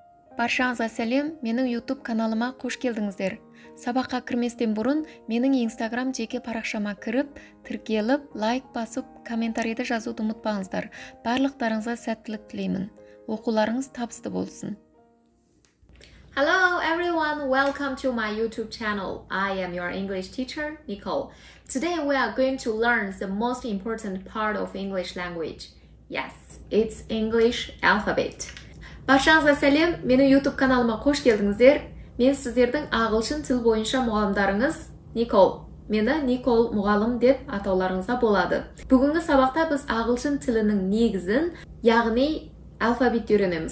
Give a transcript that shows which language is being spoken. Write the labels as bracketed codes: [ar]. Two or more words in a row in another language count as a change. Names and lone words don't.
[kk] Баршаңызға сәлем, менің YouTube каналыма қош келдіңіздер. Сабаққа кірместен бұрын менің Instagram жеке парақшама кіріп, тіркеліп, лайк басып, комментарийді жазуды ұмытпаңыздар. Барлықтарыңызға сәттілік тілеймін. Оқуларыңыз табысты болсын. [en] Hello everyone, welcome to my YouTube channel. I am your English teacher, Nicole. Today we are going to learn the most important part of English language. Yes, it's English alphabet. [kk] Баршаңызға сәлем, менің YouTube каналыма қош келдіңіздер. Мен сіздердің ағылшын тіл бойынша мұғалімдарыңыз Никол. Мені Никол мұғалім деп атауларыңызға болады. Бүгінгі сабақта біз ағылшын тілінің негізін, яғни алфавитті үйренеміз.